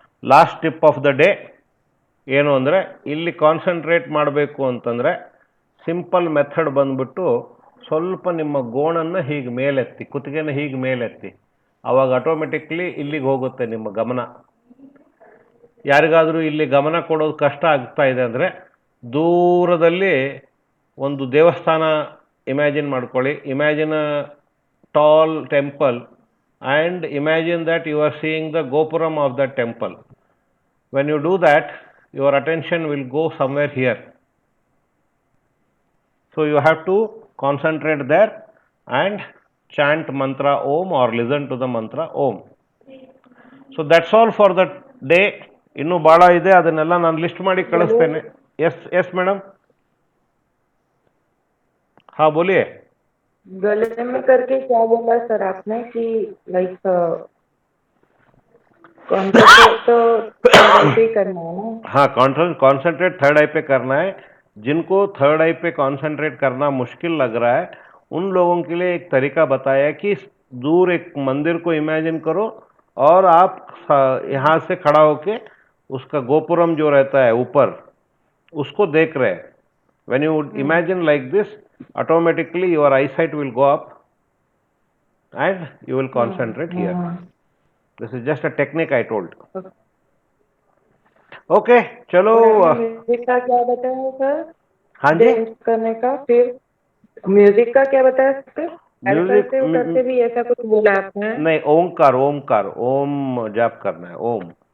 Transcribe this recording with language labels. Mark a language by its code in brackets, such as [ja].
[kn] Last tip of the day ಏನು ಅಂದರೆ, ಇಲ್ಲಿ ಕಾನ್ಸಂಟ್ರೇಟ್ ಮಾಡಬೇಕು ಅಂತಂದರೆ ಸಿಂಪಲ್ ಮೆಥಡ್ ಬಂದ್ಬಿಟ್ಟು ಸ್ವಲ್ಪ ನಿಮ್ಮ ಗೋಣನ್ನು ಹೀಗೆ ಮೇಲೆತ್ತಿ, ಕುತ್ತಿಗೆನ ಹೀಗೆ ಮೇಲೆತ್ತಿ, ಆವಾಗ ಆಟೋಮೆಟಿಕ್ಲಿ ಇಲ್ಲಿಗೆ ಹೋಗುತ್ತೆ ನಿಮ್ಮ ಗಮನ. ಯಾರಿಗಾದರೂ ಇಲ್ಲಿ ಗಮನ ಕೊಡೋದು ಕಷ್ಟ ಆಗ್ತಾ ಇದೆ ಅಂದರೆ ದೂರದಲ್ಲಿ ಒಂದು ದೇವಸ್ಥಾನ ಇಮ್ಯಾಜಿನ್ ಮಾಡ್ಕೊಳ್ಳಿ. [en] Imagine a tall temple and imagine that you are seeing the gopuram of that temple. When you do that, your attention will go somewhere here. So you have to concentrate there and chant mantra Om or listen to the mantra Om. So that's all for the day. [kn] ಇನ್ನೂ ಭಾಳ ಇದೆ, ಅದನ್ನೆಲ್ಲ ನಾನು list ಮಾಡಿ ಕಳಿಸ್ತೇನೆ. [en] Yes madam. [hi] हाँ बोलिए. गले में करके क्या बोला सर आपने कि लाइक कॉन्सेंट्रेट तो थर्ड आई पे करना है ना? हाँ, कॉन्सेंट्रेट थर्ड आई पे करना है. जिनको थर्ड आई पे कॉन्सेंट्रेट करना मुश्किल लग रहा है उन लोगों के लिए एक तरीका बताया कि दूर एक मंदिर को इमेजिन करो और आप यहाँ से खड़ा होके उसका गोपुरम जो रहता है ऊपर उसको देख रहे हैं. [en] When you imagine like this, automatically your eyesight will go up and you will concentrate here. This is just a technique I told. [hi] Okay, चलो. म्यूजिक का क्या बताया सर? हाँ जी, करने का. फिर म्यूजिक का क्या बताया सर? म्यूजिक करते भी ऐसा कुछ बोला आपने? नहीं, ओमकार ओम जाप करना है. ओम.